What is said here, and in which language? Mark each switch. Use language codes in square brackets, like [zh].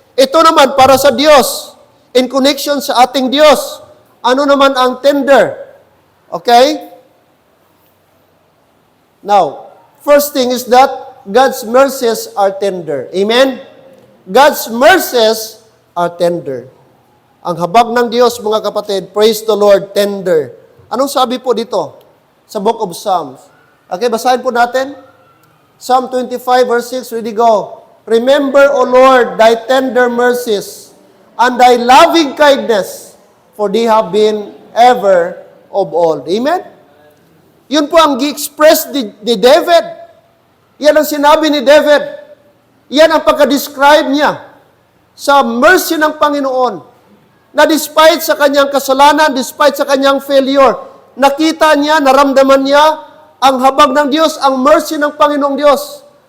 [tl] Ito naman para sa Diyos, in connection sa ating Diyos. Ano naman ang tender? Okay? [en] Now, first thing is that God's mercies are tender. Amen? God's mercies are tender. [tl] Ang habag ng Diyos, mga kapatid, [en] praise the Lord, [tl] tender. Anong sabi po dito sa [en] Book of Psalms? [tl] Okay, basahin po natin. [en] Psalm 25, verse 6, ready go. Remember, O Lord, thy tender mercies and thy loving kindness, for they have been ever of old. Amen? [tl] Yun po ang gi-express ni David. Yan ang sinabi ni David. Yan ang pagka-describe niya sa mercy ng Panginoon. Na despite sa kanyang kasalanan, despite sa kanyang failure, nakita niya, naramdaman niya ang habag ng Diyos, ang mercy ng Panginoong Diyos.